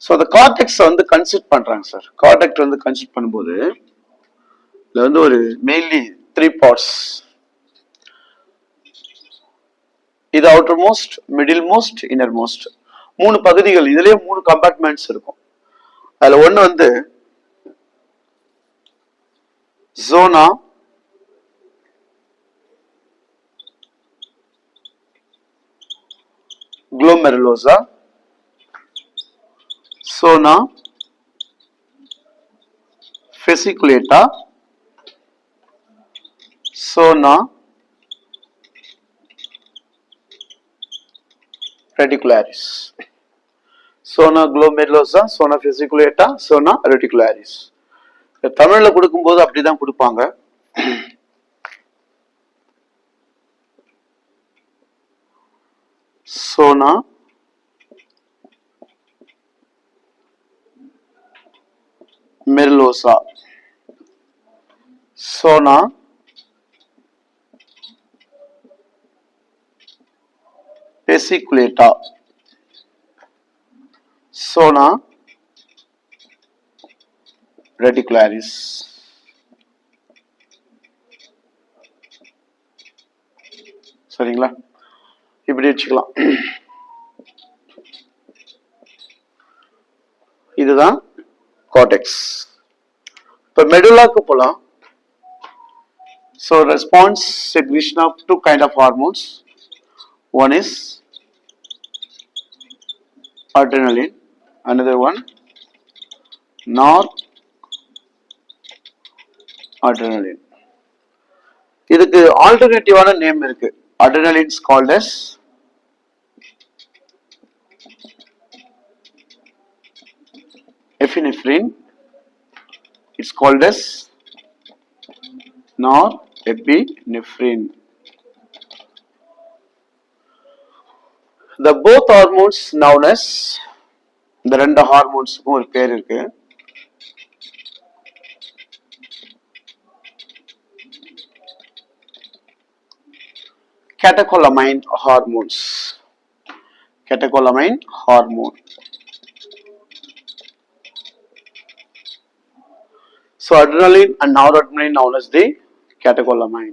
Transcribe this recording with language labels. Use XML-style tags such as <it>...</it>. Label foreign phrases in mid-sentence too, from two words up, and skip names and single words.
<ta>ஸோ அந்த கார்டெக்ஸ் வந்து கன்சிடர் பண்றாங்க சார். கார்டெக்ஸ் வந்து கன்சிடர் பண்ணும்போது இதுல வந்து ஒரு</ta> <en>mainly 3 parts.</en> <ta>இது</ta> <en>outer most, middle most, inner most,</en> <ta>3 பகுதிகள். இதுலயே 3 கம்பார்ட்மெண்ட்ஸ் இருக்கும். அதுல ஒண்ணு வந்து</ta> <en>zona glomerulosa, zona fasciculata, zona reticularis. Zona glomerulosa, zona fasciculata, zona reticularis.</en> <ta>தமிழ்ல கொடுக்கும்போது அப்படிதான் கொடுப்பாங்க.</ta> <en>zona merulosa, zona fasciculata, zona reticularis.</en> <ta>சரிங்களா? இப்படி வச்சுக்கலாம். இதுதான் கார்டெக்ஸ். இப்ப மெடுலாக்கு போலாம்.</ta> <en>So response secretion of 2 kind of hormones. One is adrenaline, another one noradrenaline.</en> <ta>இதுக்கு</ta> <en>alternative name</en> <ta>இருக்கு.</ta> <en>Adrenaline is called as epinephrine. It's called as norepinephrine. The both hormones known as,</en> <ta>இந்த ரெண்டு ஹார்மோன்ஸுக்கும் ஒரு பேர் இருக்கு.</ta> <en>catecholamine hormones. Catecholamine hormone. So adrenaline and noradrenaline known as the catecholamine.</en>